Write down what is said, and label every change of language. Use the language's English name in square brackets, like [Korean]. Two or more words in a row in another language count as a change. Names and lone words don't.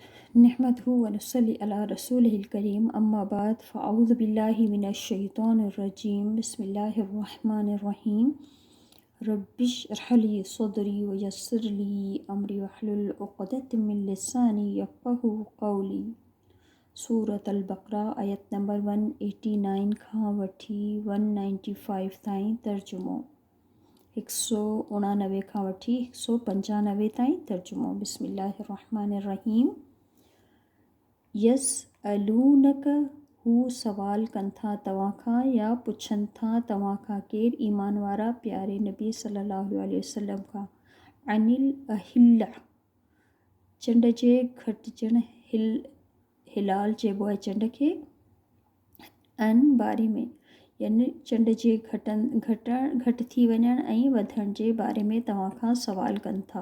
[Arabic] نحمده ونصلي على رسوله الكريم أما بعد فأعوذ بالله من الشيطان الرجيم بسم الله الرحمن الرحيم رب اشرح لي صدري ويسر لي أمري واحلل عقدة من لساني يفقهوا قولي. [Sindhi] सूरत अल-बक़रा आयत नंबर 189 खां वठी 195 ताईं तर्जुमो। 189 खां वठी 195 ताईं तर्जुमो। [Arabic] بسم الله الرحمن الرحيم. [Sindhi] यसअलूनक हू सवाल कनि था तव्हां खां या पुछनि था तव्हां खां केरु ईमान वारा प्यारे नबी [Arabic] صلى الله عليه وسلم [Sindhi] खां [Arabic] عن الأهلة [Sindhi] चंड जे घटिजण हिलाल चइबो आहे चंड खे अन बारे में यानी चंड जे घटि थी वञण ऐं वधण जे बारे में तव्हां खां सवाल कनि था।